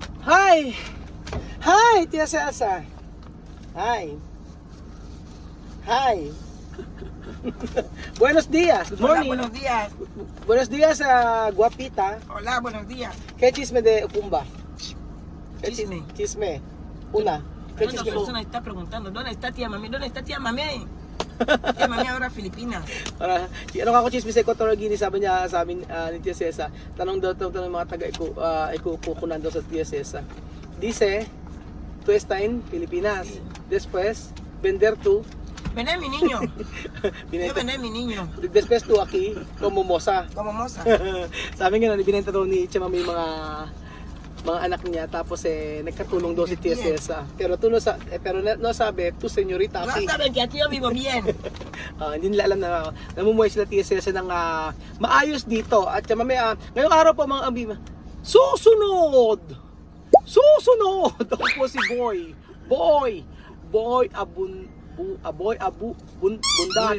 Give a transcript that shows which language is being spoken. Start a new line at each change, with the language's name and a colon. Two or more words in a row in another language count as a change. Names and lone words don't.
English: Hi! Hi, Tia Selsa. Hi. Hi.
Spanish: Buenos días. Good Hola,
English: morning.
Spanish: buenos días. Buenos días, guapita. Hola, buenos días. ¿Qué chisme de Ukumba? ¿Qué Chisme. Chisme. Una. ¿Qué Una chisme? persona está preguntando, ¿dónde está tía mami? ¿Dónde está tía mami? Tía mami ahora Filipinas.
Filipino: Ano ako chisme sa Equatorial Guinea, sabi niya sa amin ni Tia Cesa, tanong mga taga ikukunan daw sa Tia Cesa.
Spanish: Dice, tú está en Filipinas. Sí. Después, vender tú. Vende mi niño. Yo vendé mi niño. Después tú aquí, como moza. Como moza.
Filipino: Sabi nga na, binenta daw ni Chema may mga anak niya, tapos nagkatulong daw si Tia Cesa.
Spanish: Pero no sabi, tu señorita No aquí. saben que aquí yo vivo bien.
Filipino: Hindi nila alam na namumuhay sila Tia Cesa ng maayos dito. At ngayong araw po mga ambi, susunod! Susunod! Ako po si Boy Bundat.